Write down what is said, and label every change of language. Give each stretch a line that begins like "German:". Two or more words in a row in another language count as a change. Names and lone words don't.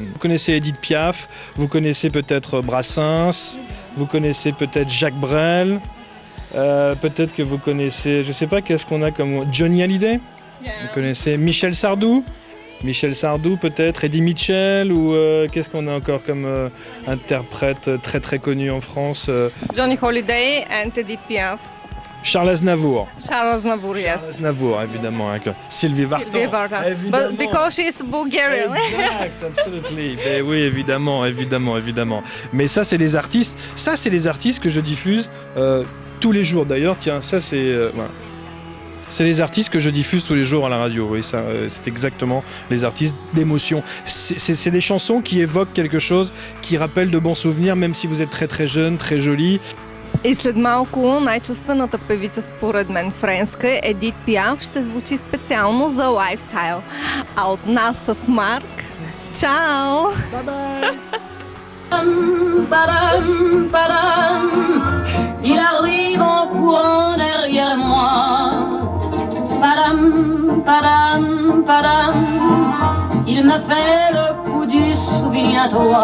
French: Vous connaissez Edith Piaf, vous connaissez peut-être Brassens, vous connaissez peut-être Jacques Brel, peut-être que vous connaissez, je sais pas, qu'est-ce qu'on a comme Johnny Hallyday, vous connaissez Michel Sardou peut-être, Eddie Mitchell, ou qu'est-ce qu'on a encore comme interprète très très connu en France?
English: Johnny Hallyday and Edith Piaf. Charles Aznavour. Yes.
French: Charles Aznavour, évidemment. Hein, Sylvie Vartan.
English: But because she's Bulgarian. Exact, absolutely.
French: Ben oui, évidemment. Mais ça, c'est les artistes que je diffuse tous les jours. D'ailleurs, tiens, ça, c'est... voilà. C'est les artistes que je diffuse tous les jours à la radio. Oui, ça, c'est exactement les artistes d'émotion. C'est des chansons qui évoquent quelque chose, qui rappellent de bons souvenirs, même si vous êtes très très jeune, très jolie.
Bulgarian: И след малко най-чувствената певица според мен френска Едит Пиаф ще звучи специално за Lifestyle. А от нас с Марк, чао!
French: Il arrive en courant derrière moi. Padam, padam, padam. Il me fait le coup du souviens-toi.